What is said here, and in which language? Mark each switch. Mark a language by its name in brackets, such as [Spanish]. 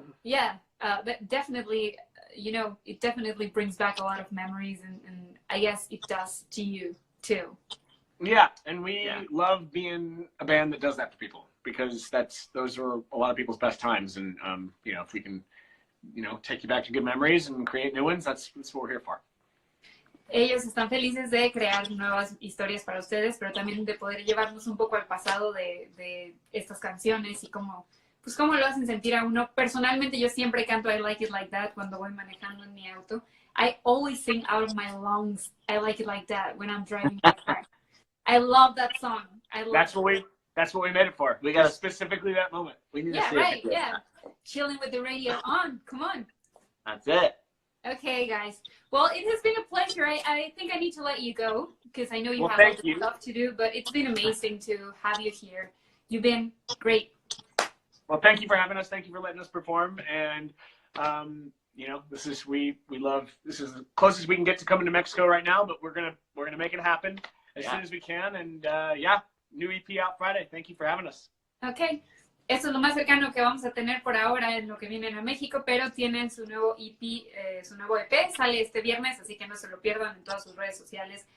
[English] yeah, but definitely, you know, it definitely brings back a lot of memories, and I guess it does to you too. Yeah, and we love being a band that does that for people because those are a lot of people's best times, and you know, if we can, you know, take you back to good memories and create new ones, that's what we're here for. [Spanish] Ellos están felices de crear nuevas historias para ustedes, pero también de poder llevarnos un poco al pasado de estas canciones y cómo lo hacen sentir a uno. Personalmente, yo siempre canto I Like It Like That cuando voy manejando en mi auto. [English] I always sing out of my lungs I Like It Like That when I'm driving my car. I love that song. That's what we made it for. We got specifically that moment. We need yeah, to see right, it. yeah. Chilling with the radio on. Come on. That's it. Okay, guys. Well, it has been a pleasure. I think I need to let you go because I know you have thank other you. stuff to do, but it's been amazing to have you here. You've been great. Well, thank you for having us. Thank you for letting us perform. And you know, this is as close as we can get to coming to Mexico right now, but we're gonna make it happen as soon as we can. And new EP out Friday. Thank you for having us. Okay. [Spanish] Eso es lo más cercano que vamos a tener por ahora en lo que vienen a México, pero tienen su nuevo EP, su nuevo EP, sale este viernes, así que no se lo pierdan en todas sus redes sociales.